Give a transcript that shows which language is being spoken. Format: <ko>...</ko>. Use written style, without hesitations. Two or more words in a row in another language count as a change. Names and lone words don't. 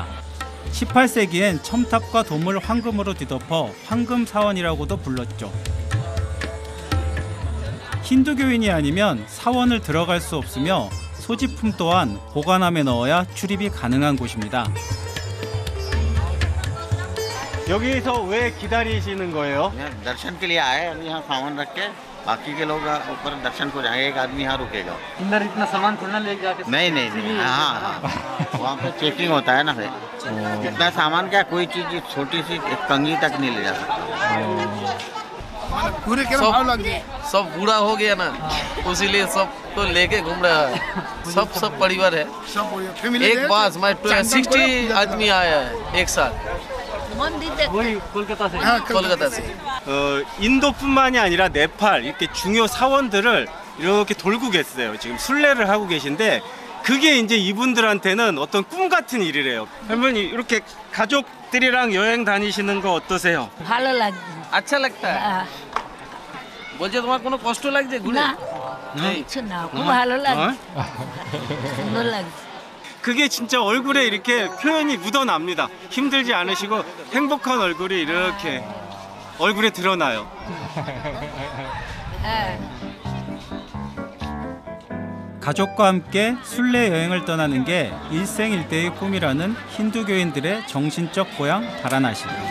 <ko>18세기엔 첨탑과 돔을 황금으로 뒤덮어 황금 사원이라고도 불렀죠. 힌두교인이 아니면 사원을 들어갈 수 없으며 소지품 또한 보관함에 넣어야 출입이 가능한 곳입니다. 여기서 왜 기다리시는 거예요?</ko> <hi>दर्शन के लिए आए अभी यहाँ सामान रख के बाकी के लोग ऊपर दर्शन को जाएंगे एक आदमी यहाँ रुकेगा अंदर इतना सामान थोड़ा ले जाके नहीं नहीं नहीं हाँ हाँ वहाँ पे चेकिंग होता है ना फिर इतना सामान क्या कोई चीज छोटी सी एक कंघी तक नहीं ले जा सकता पूरे के भाव लग गए सब बूढ़ा हो गया ना इसीलिए सबको लेके घूम रहा है सब परिवार है एक बास मैं 60 आदमी आया है एक साथ कोलकाता से</hi> <ko>인도뿐만이 아니라 네팔 이렇게 중요 사원들을 이렇게 돌고 계세요. 지금 순례를 하고 계신데 그게 이제 이분들한테는 어떤 꿈 같은 일이래요. 할머니 이렇게 가족들이랑 여행 다니시는 거 어떠세요?</ko> <bn>ভালো লাগে</bn> <hi>अच्छा लगता है</hi> <bn>বলছে তোমার কোনো কষ্ট লাগছে ঘুরে কিছু না খুব ভালো লাগে সুন্দর লাগে</bn> <ko>그게 진짜 얼굴에 이렇게 표현이 묻어납니다. 힘들지 않으시고 행복한 얼굴이 이렇게 얼굴에 드러나요. 가족과 함께 순례 여행을 떠나는 게 일생일대의 꿈이라는 힌두교인들의 정신적 고향 바라나시.</ko>